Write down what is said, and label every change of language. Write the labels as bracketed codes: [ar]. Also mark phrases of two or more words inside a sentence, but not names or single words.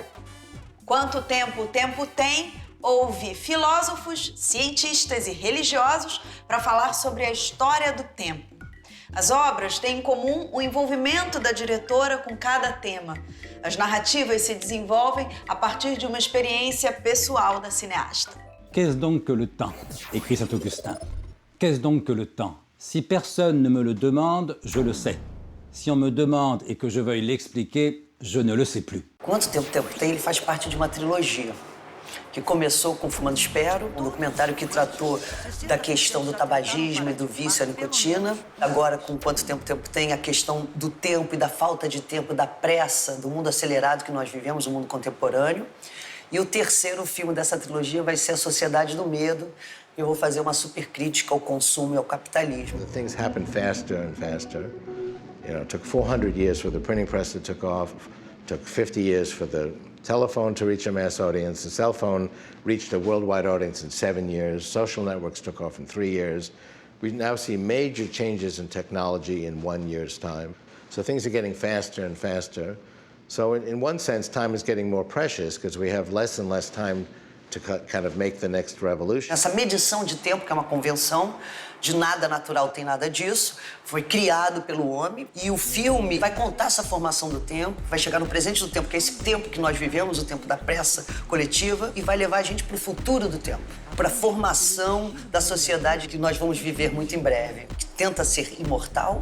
[pt] Quanto tempo o tempo tem, houve filósofos, cientistas e religiosos para falar sobre a história do tempo. As obras têm em comum o envolvimento da diretora com cada tema. As narrativas se desenvolvem a partir de uma experiência pessoal da cineasta. [fr] Qu'est-ce donc que le temps? Écrit Saint-Augustin. Qu'est-ce donc que le temps? Si personne ne me le demande, je le sais. Si on me demande et que je veuille l'expliquer, je ne le sais plus. [pt] Quanto tempo tem? Ele faz parte de uma trilogia que começou com Fumando Espero, um documentário que tratou da questão do tabagismo e do vício à nicotina. Agora, com Quanto tempo tem, a questão do tempo e da falta de tempo, da pressa, do mundo acelerado que nós vivemos, o mundo contemporâneo. E o terceiro filme dessa trilogia vai ser A Sociedade do Medo. Eu vou fazer uma super crítica ao consumo e ao capitalismo. [en] Things happen faster and faster. You know, it took 400 years for the printing press to take off. It took 50 years for the telephone to reach a mass audience. The cell phone reached a worldwide audience in 7 years. Social networks took off in 3 years. We now see major changes in technology in 1 year's time. So things are getting faster and faster. So in one sense, time is getting more precious because we have less and less time to kind of make the next revolution. [pt] Essa medição de tempo, que é uma convenção, de nada natural tem nada disso, foi criado pelo homem e o filme vai contar essa formação do tempo, vai chegar no presente do tempo, que é esse tempo que nós vivemos, o tempo da pressa coletiva, e vai levar a gente para o futuro do tempo, para a formação da sociedade que nós vamos viver muito em breve, que tenta ser imortal.